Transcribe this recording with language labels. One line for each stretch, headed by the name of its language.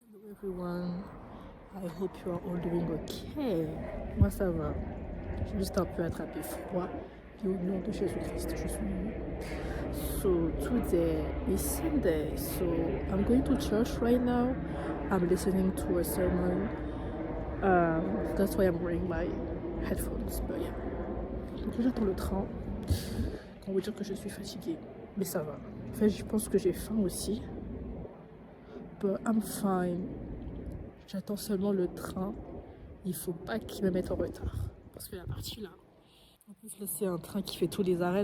English: Everyone, I hope you are all doing okay.
French: Moi ça va. J'ai juste un peu attrapé froid. Et au nom de Jésus-Christ, je suis mieux.
English: So today is Sunday. So I'm going to church right now. I'm listening to a sermon. That's why I'm wearing my headphones. But yeah.
French: Donc j'attends le train. On va dire que je suis fatiguée. Mais ça va. En fait, je pense que j'ai faim aussi.
English: But I'm fine.
French: J'attends seulement le train. Il faut pas qu'il me mette en retard. Parce que la partie là. En plus, là, c'est un train qui fait tous les arrêts.